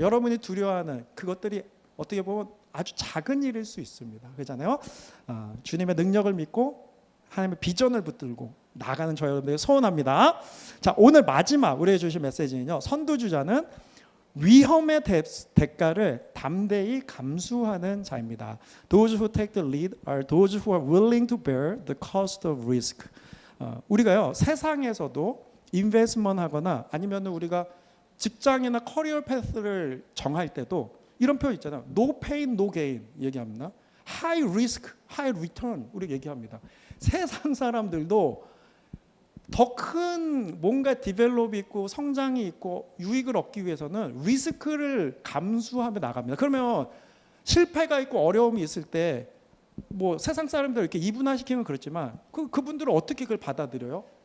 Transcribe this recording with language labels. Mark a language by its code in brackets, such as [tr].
[ko] 여러분이 두려워하는 그것들이 어떻게 보면 아주 작은 일일 수 있습니다. 그렇잖아요. 주님의 능력을 믿고 하나님의 비전을 붙들고 나가는 저 여러분들 소원합니다. 자, 오늘 마지막 우리에게 주신 메시지는요, 선두주자는 위험의 대가를 담대히 감수하는 자입니다. [en] Those who take the lead are those who are willing to bear the cost of risk. [ko] 우리가요, 세상에서도 인베스트먼트 하거나 아니면 우리가 직장이나 커리어 패스를 정할 때도 이런 표현 있잖아요. [en] No pain, no gain [ko] 얘기합니다. [en] High risk, high return [ko] 우리 얘기합니다. 세상 사람들도 더 큰 뭔가 디벨롭이 있고 성장이 있고 유익을 얻기 위해서는 리스크를 감수하며 나갑니다. 그러면 실패가 있고 어려움이 있을 때 뭐 세상 사람들 이렇게 이분화시키면 그렇지만 그분들은 어떻게 그걸 받아들여요?